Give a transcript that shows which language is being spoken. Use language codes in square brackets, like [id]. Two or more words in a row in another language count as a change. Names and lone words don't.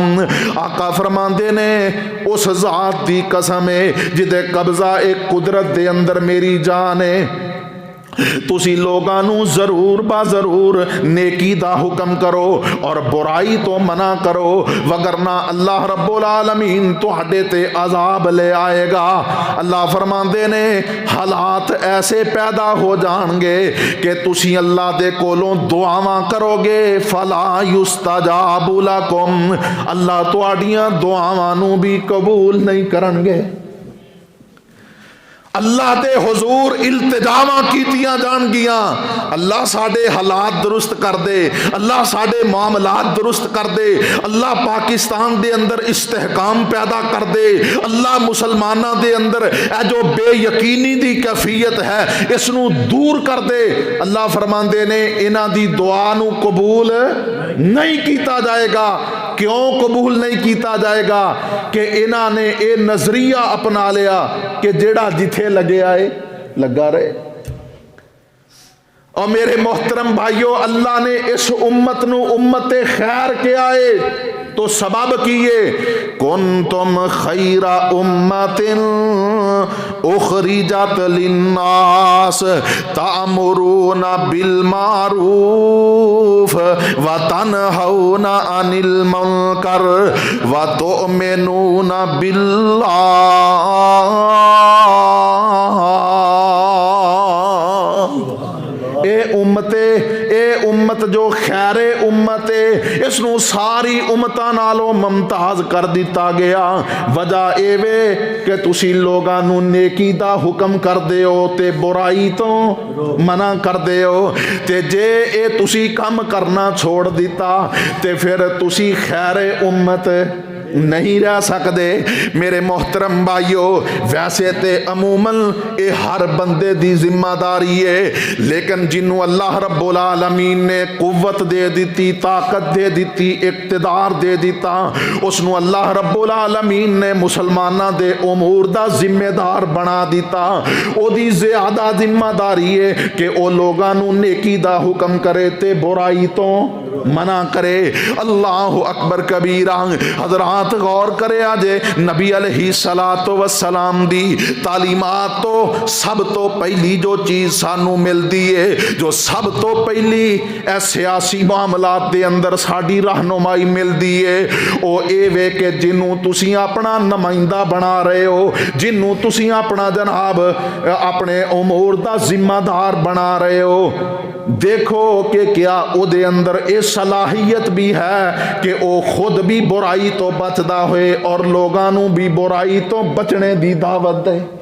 [pa] آقا فرماندے نے اس ذات دی قسم ہے جدے قبضہ ایک قدرت دے اندر میری جان ہے، تسی لوگاں نوں ضرور با ضرور نیکی دا حکم کرو اور برائی توں منع کرو، ورنہ اللہ [ar] رب العالمين [pa] تہاڈے تے عذاب لے آئے گا. اللہ فرماندے نے حالات ایسے پیدا ہو جائیں گے کہ تسی اللہ دے کولوں دعاواں کرو گے [ar] فلا يستجاب لكم, [pa] اللہ تہاڈیاں دعاواں نوں بھی قبول نہیں کرن گے. اللہ دے حضور التجاواں کیتیاں جان گیاں، اللہ ساڈے حالات درست کر دے، اللہ ساڈے معاملات درست کر دے، اللہ پاکستان دے اندر استحکام پیدا کر دے، اللہ مسلماناں دے اندر اے جو بے یقینی دی کیفیت ہے اس نوں دور کر دے. اللہ فرماندے نے انہاں دی دعا نوں قبول نہیں کیتا جائے گا. کیوں قبول نہیں کیتا جائے گا؟ کہ انہاں نے یہ نظریہ اپنا لیا کہ جیڑا جتھے لگے آئے لگا رہے. اور میرے محترم بھائیو، اللہ نے اس امت نوں امت خیر کے آئے تو سبب کیے [ar] كنتم خير أمة أخرجت للناس تأمرون بالمعروف وتنهون عن المنكر وتؤمنون بالله. [pa] اے امت جو خیر امت ہے اس نوں ساری امتاں نالوں ممتاز کر دتا گیا. وجہ ایوے کہ تسی لوگاں نوں نیکی دا حکم کردے ہو تے برائی توں منع کردے ہو، تے جے اے تسی کام کرنا چھوڑ دتا تے پھر تسی خیر امت نہیں رہ سکتے. میرے محترم بھائیو، ویسے تے عموماً یہ ہر بندے دی ذمہ داری ہے، لیکن جنہوں اللہ [ar] رب العالمين [pa] نے قوت دے دی، طاقت دے دی، اقتدار دے دتا، اس نوں اللہ [ar] رب العالمين [pa] نے مسلماناں دے امور دا ذمہ دار بنا دتا. اودی زیادہ ذمہ داری ہے کہ وہ لوگاں نوں نیکی دا حکم کرے تے برائی توں منع کرے. [ar] الله أكبر كبيرا. [pa] حضرات غور کرے جے نبی [ar] عليه الصلاة والسلام [pa] دی تعلیمات توں سب توں پہلی جو چیز سانوں ملتی ہے، جو سب توں پہلی اے سیاسی معاملات دے اندر ساڈی رہنمائی ملتی ہے، وہ یہ وے کہ جنہوں تسی اپنا نمائندہ بنا رہے ہو، جنہوں تسی اپنا جناب اپنے امور دا ذمہ دار بنا رہے ہو، دیکھو کہ کیا اوہدے اندر یہ صلاحیت بھی ہے کہ وہ خود بھی برائی توں بچدا ہوئے اور لوگاں نوں بھی برائی توں بچنے دی دعوت دے.